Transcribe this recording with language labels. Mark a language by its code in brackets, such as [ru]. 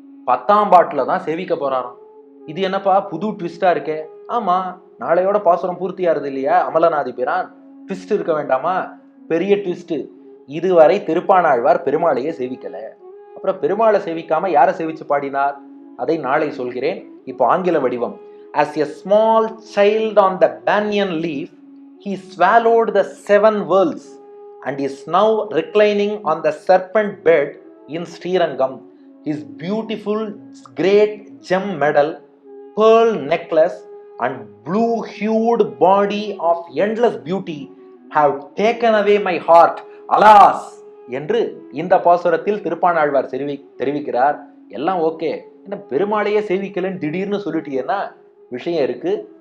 [ta] 10ஆம் பாட்டுல தான் சேவிக்க போறாராம். இது என்னப்பா புது ட்விஸ்டா இருக்கே. ஆமா, நாளையோட பாசுரம் பூர்த்தியாருது இல்லையா, அமலநாதி பிரான். ட்விஸ்ட் இருக்க வேண்டாமா? பெரிய ட்விஸ்ட். இதுவரை திருப்பாணாழ்வார் பெருமாளையே சேவிக்கல. அப்புறம் பெருமாளை சேவிக்காம யாரை சேவிச்சு பாடினார் அதை நாளை சொல்கிறேன். இப்போ ஆங்கில வடிவம். [en] As a small child on the banyan leaf, he swallowed the 7 worlds and is now reclining on the serpent bed in Srirangam. His beautiful great gem medal, pearl necklace and blue-hued body of endless beauty have taken away my heart. Alas! [ta] என்று இந்த பாசுரத்தில் திருப்பாணாழ்வார் தெரிவிக்கிறார். எல்லாம் okay, என்ன பெருமாளையே சேவிக்கலன்னு திடீர்னு சொல்லிட்டீங்கன்னா விஷயம் இருக்கு.